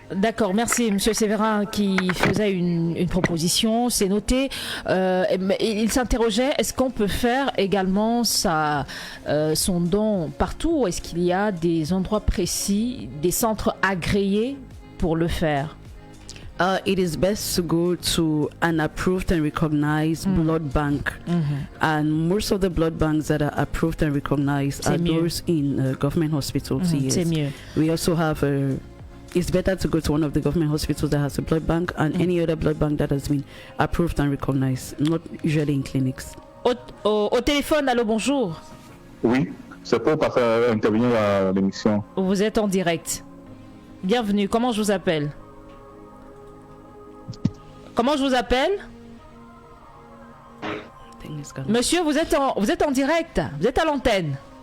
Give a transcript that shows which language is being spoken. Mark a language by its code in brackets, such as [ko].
[fr] D'accord, merci Monsieur Séverin qui faisait une proposition, c'est noté. Il s'interrogeait, est-ce qu'on peut faire également son don partout, ou est-ce qu'il y a des endroits précis, des centres agréés pour le faire? [en] It is best to go to an approved and recognized blood bank. And most of the blood banks that are approved and recognized are those in government hospitals. Yes. [fr] C'est mieux. [en] We also have it's better to go to one of the government hospitals that has a blood bank and any other blood bank that has been approved and recognized, not usually in clinics. [fr] Au téléphone, allô, bonjour. Oui, c'est pour intervenir à l'émission. Vous êtes en direct. Bienvenue, comment je vous appelle? Comment je vous appelle? Monsieur, vous êtes en direct, vous êtes à l'antenne.